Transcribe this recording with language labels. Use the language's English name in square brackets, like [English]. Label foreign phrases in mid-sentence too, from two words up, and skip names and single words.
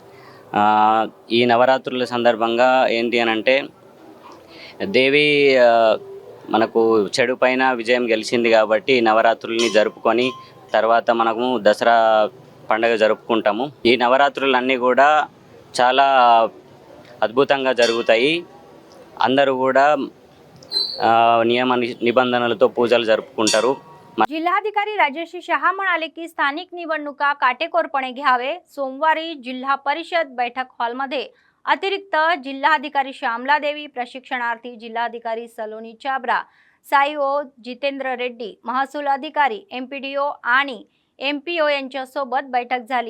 [Telugu] ఈ నవరాత్రుల సందర్భంగా ఏంటి అని అంటే దేవి మనకు చెడు పైన విజయం గెలిచింది కాబట్టి నవరాత్రుల్ని జరుపుకొని తర్వాత మనము దసరా పండుగ జరుపుకుంటాము. ఈ నవరాత్రులన్నీ కూడా చాలా అద్భుతంగా జరుగుతాయి. అందరూ కూడా నియమ నిబంధనలతో పూజలు జరుపుకుంటారు. [Marathi] जिल्हाधिकारी राजेश शहा म्हणाले की स्थानिक निवडणुका काटेकोरपणे घ्यावे. सोमवारी जिल्हा परिषद बैठक हॉलमध्ये अतिरिक्त जिल्हाधिकारी श्यामला देवी, प्रशिक्षणार्थी जिल्हाधिकारी सलोनी चाबरा, साईओ जितेंद्र रेड्डी, महसूल अधिकारी, एमपीडीओ आणि एमपीओ यांच्यासोबत बैठक झाली.